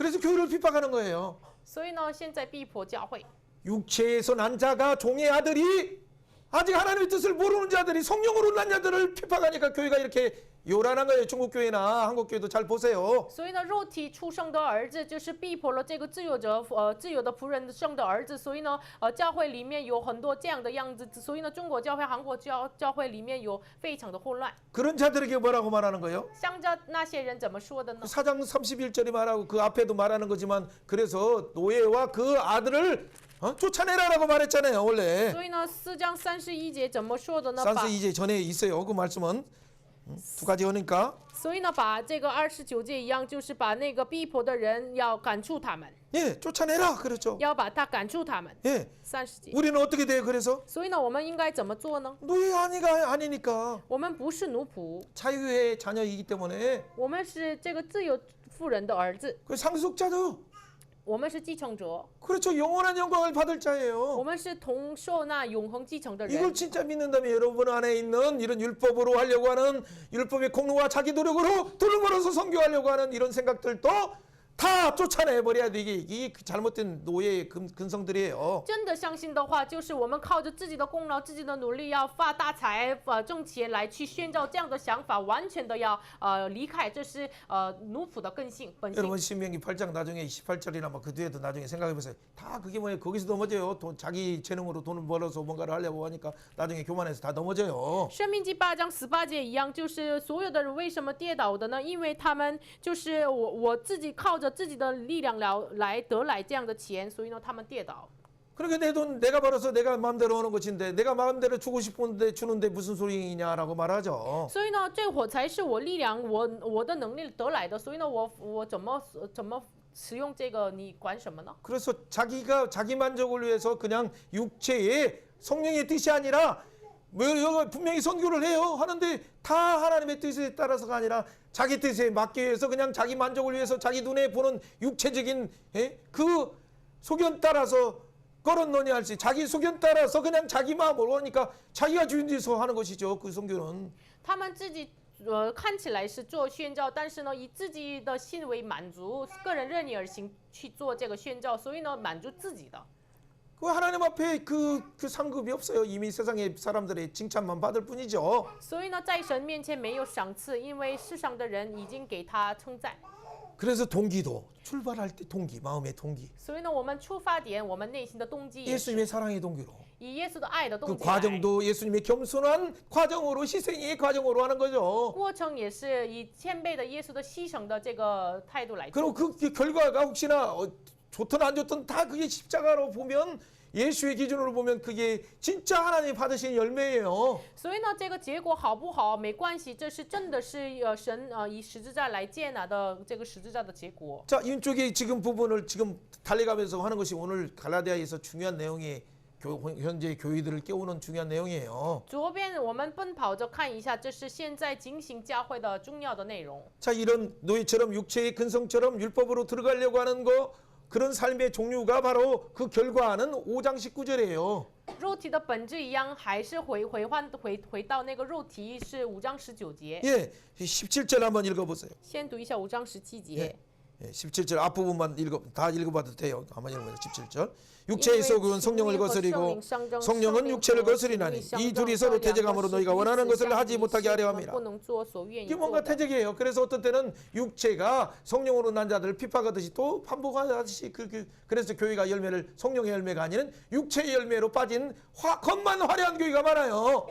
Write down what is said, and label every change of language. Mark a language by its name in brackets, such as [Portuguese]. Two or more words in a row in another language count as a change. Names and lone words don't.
[Korean] 그래서 교회를 핍박하는 거예요. [Chinese] 所以呢，现在逼迫教会。 [Korean] 육체에서 난 자가 종의 아들이 아직 하나님의 뜻을 모르는 자들이 성령으로 난 자들을 핍박하니까 교회가 이렇게 요란한 거예요. 중국 교회나 한국 교회도 잘 보세요. [Chinese] 所以呢，肉体出生的儿子就是逼迫了这个自由者，自由的仆人生的儿子。所以呢，教会里面有很多这样的样子。所以呢，中国教会、韩国教会里面有非常的混乱。 [Korean] 그런 자들에게 뭐라고 말하는 거예요? [Chinese] 向着那些人怎么说的呢？ [Korean] 4장 31절이 말하고 그 앞에도 말하는 거지만 그래서 노예와 그 아들을 쫓아내라라고 말했잖아요. 원래 [Chinese] 所以呢，4章31节怎么说的呢？ [Korean] 32제 전에 있어요. 그 말씀은 두 가지 오니까 [Chinese] 所以呢，把这个29节一样，就是把那个逼迫的人要赶出他们， [Korean] 예, 쫓아내라 그렇죠. [Chinese] 要把他赶出他们。 [Korean] 예, [Chinese] 30节。 [Korean] 우리는 어떻게 돼요? 그래서 [Chinese] 所以呢，我们应该怎么做呢？ [Korean] 노예 아니니까 [Chinese] 我们不是奴仆， [Korean] 자유의 자녀이기 때문에 [Chinese] 我们是这个自由妇人的儿子， [Korean] 그 상속자도 [Chinese] 我们是继承者， [Korean] 그렇죠. 영원한 영광을 받을 [Chinese] 我 [Korean] 자예요. [Chinese] 们是同受那永恒继承的 [Korean] 이걸 [Chinese] 人。 [Korean] 진짜 믿는다면 여러분 안에 있는 이런 율법으로 하려고 하는 율법의 공로와 자기 노력으로 돈을 벌어서 선교하려고 하는 이런 생각들도 다 쫓아내버려야 돼. 이게 잘못된 노예의 근성들이에요. [Chinese] 真的相信的话，就是我们靠着自己的功劳、自己的努力要发大财、挣钱来去宣召这样的想法，完全的要离开，这是奴仆的根性本性。 [Korean] 여러분 신명기 8장 나중에 18절이나 뭐 그 뒤에도 나중에 생각해 보세요. 다 그게 뭐예요? 거기서 넘어져요. 자기 재능으로 돈을 벌어서 뭔가를 하려고 하니까 나중에 교만해서 다 넘어져요. [Chinese] 生命记8章18节一样，就是所有的人为什么跌倒的呢？因为他们就是我自己靠着自己的力量来得来这样的钱，所以呢，他们跌倒。 [Korean] 그러니까 내 돈 내가 벌어서 내가 마음대로 하는 것인데 내가 마음대로 주고 싶은데 주는데 무슨 소리냐라고 말하죠. [Chinese] 所以呢，这我才是我力量，我的能力得来的。所以呢，我怎么使用这个？你管什么呢？ [Korean] 그래서 자기가 자기 만족을 위해서 그냥 육체의 성령의 뜻이 아니라 뭐 여기 분명히 선교를 해요. 하는데 다 하나님의 뜻에 따라서가 아니라 자기 뜻에 맞기 위해서 그냥 자기 만족을 위해서 자기 눈에 보는 육체적인 그 소견 따라서 걸었노니 할지 자기 소견 따라서 그냥 자기 마음으로 하니까 자기가 주인 돼서 하는 것이죠. 그 선교는. [Chinese] 他们自己看起来是做宣教，但是呢，以自己的心为满足，个人任意而行去做这个宣教，所以呢，满足自己的。 [Korean] 그 하나님 앞에 그 상급이 없어요. 이미 세상의 사람들의 칭찬만 받을 뿐이죠. [Chinese] 所以呢，在神面前没有赏赐，因为世上的人已经给他称赞。 [Korean] 그래서 동기도 출발할 때 동기, 마음의 동기. [Chinese] 所以呢，我们出发点，我们内心的动机也是 [Korean] 예수님의 사랑의 동기로. [Chinese] 以耶稣的爱的动 [Korean] 그 [Chinese] 机来。 [Korean] 과정도 예수님의 겸손한 과정으로 희생의 과정으로 하는 거죠. [Chinese] 过程也是以谦卑的耶稣的牺牲的这个态度来做。 [Korean] 그리고 그 결과가 혹시나 좋든 안 좋든 다 그게 십자가로 보면 예수의 기준으로 보면 그게 진짜 하나님 받으신 열매예요. [Chinese] 所以呢，这个结果好不好没关系，这是真的是神以十字架来接纳的这个十字架的结果。 [Korean] 자, 이쪽에 지금 부분을 지금 달려가면서 하는 것이 오늘 갈라디아에서 중요한 내용이 현재 교회들을 깨우는 중요한 내용이에요. [Chinese] 左边我们奔跑着看一下，这是现在警醒教会的重要的内容。 [Korean] 자, 이런 노예처럼 육체의 근성처럼 율법으로 들어가려고 하는 거 그런 삶의 종류가 바로 그 결과는 5장 19절이에요. [Chinese] 肉体的本质一样，还是回到那个肉体是5章19节。 [Korean] 예, 17절 한번 읽어보세요. [Chinese] 先读一下5章17节。 [Korean] 예, 17절 앞부분만 다 읽어봐도 돼요. 한번 읽어보세요. 17절. 육체의 속은 성령을 거스리고 성령은 육체를 거스리나니 이 둘이 서로 태적함으로 너희가 원하는 것을 하지 못하게 하려 함이라. 이게 뭔가 태적이에요. 그래서 어떤 때는 육체가 성령으로 난 자들을 핍박하듯이 또 반복하듯이 그래서 교회가 열매를 성령의 열매가 아닌 육체의 열매로 빠진 겉만 화려한 교회가 많아요.